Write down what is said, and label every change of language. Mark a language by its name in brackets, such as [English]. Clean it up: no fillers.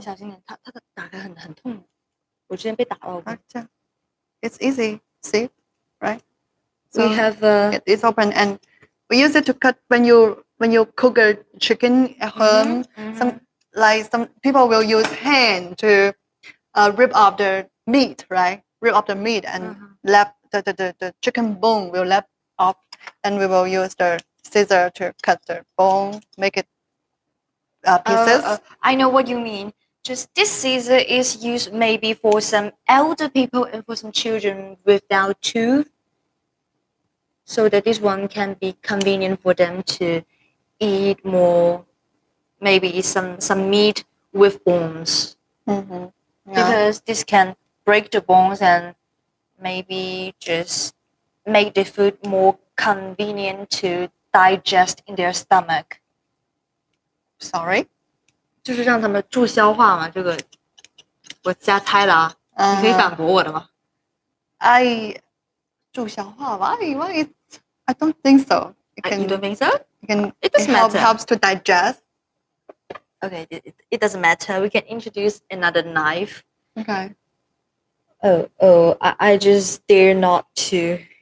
[Chinese] 小心点，它的打开很痛，我之前被打到过。 [English] It's easy. See, right? We have a It's open and we use it to cut when you cook a chicken at home. Some people will use hand to rip off the meat, right? Rip off the meat and left the chicken bone will left off, and we will use the scissor to cut the bone, make it pieces. I know what you mean. Just this scissor is used maybe for some elder people and for some children without tooth, so that this one can be convenient for them to eat more, maybe some meat with bones, Yeah. because this can break the bones and maybe just make the food more convenient to digest in their stomach. Sorry. [Chinese] 就是让他们助消化嘛，这个我瞎猜的啊，你可以反驳我的吗？助消化 [English] why I don't think so. You don't think so? It doesn't matter. helps to digest. Okay, it doesn't matter. We can introduce another knife. Okay. I just dare not to.